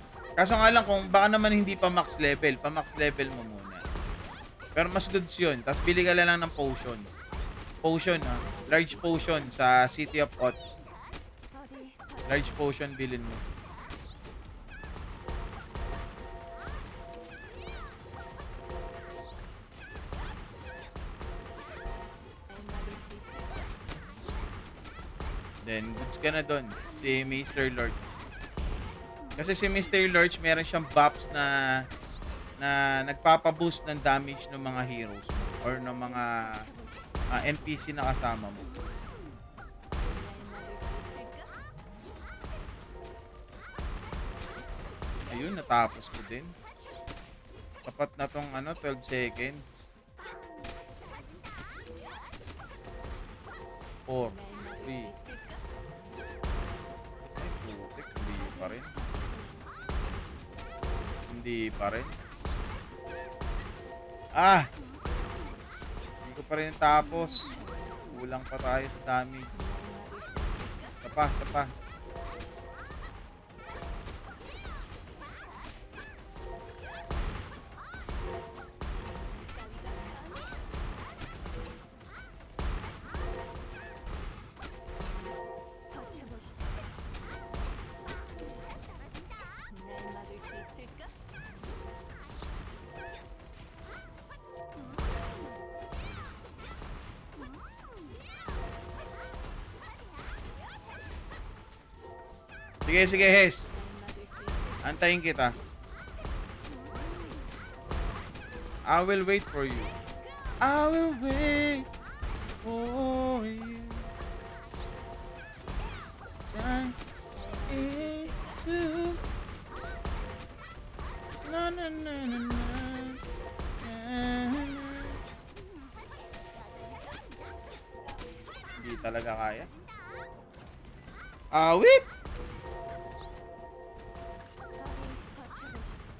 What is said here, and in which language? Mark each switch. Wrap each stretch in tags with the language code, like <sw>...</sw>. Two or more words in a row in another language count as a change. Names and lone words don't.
<tl>Kaso nga lang kung baka naman hindi pa max level mo muna. Pero mas goods yun. Tapos bili ka lang ng potion. Potion, ha?</tl> <en>Large potion</en> <tl>sa City of Oth.</tl> <ko>어디</ko> <en>Large potion</en> <tl>bilhin mo.</tl> <ko>날 막을 수 있을까?</ko> <tl>Then, goods ka na dun. Si Mr. Lord. Kasi si Mr. Lord, meron siyang buffs na nagpapaboost ng damage ng mga heroes mo or ng mga NPC na kasama mo.</tl> <ko>날 막을 수 있을까?</ko> <tl>Ayun, natapos ko din. Sapat na tong 12 seconds. 4, 3. Ay, putik. Hindi pa rin. Hindi pa rin. Ah! Hindi ko pa rin tapos. Kulang pa tayo sa damage. Sapa.</tl> <ko>버텨보시죠. 날 막을 수 있을까?</ko> <tl>Sige, Hes.</tl> <ko>날 막을 수 있을까?</ko> <tl>Antayin kita.</tl> <en>I will wait for you. I will wait for you. Time is to na.</en> <tl>Hindi talaga kaya. Awit!</tl> <ko>버텨보시죠.</ko>